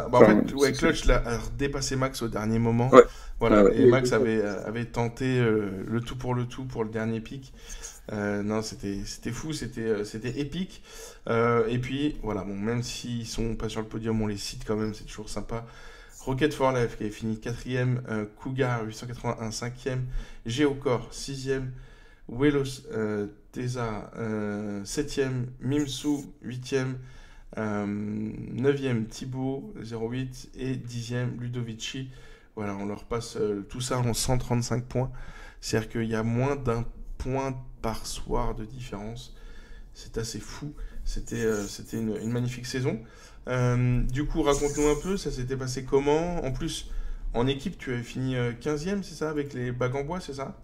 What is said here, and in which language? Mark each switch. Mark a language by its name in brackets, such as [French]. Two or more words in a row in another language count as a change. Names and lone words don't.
[French] Bah, en fait, Clutch l'a dépassé Max au dernier moment. Ouais. Voilà. Et Max avait tenté le tout pour le dernier pic. Non, c'était fou, c'était épique. Et puis, voilà, bon, même s'ils sont pas sur le podium, on les cite quand même, c'est toujours sympa. Rocket for Life qui a fini 4e, Cougar 881 5e, Geocor 6e, Welos Tesa 7e, Mimsou 8e, 9e Thibaut 08 et 10e Ludovici. Voilà, on leur passe tout ça en 135 points. C'est-à-dire qu'il y a moins d'un point par soir de différence. C'est assez fou. C'était une magnifique saison. Du coup, raconte-nous un peu, ça s'était passé comment? En plus, en équipe, tu avais fini 15e, c'est ça, avec les bagues en bois, c'est ça?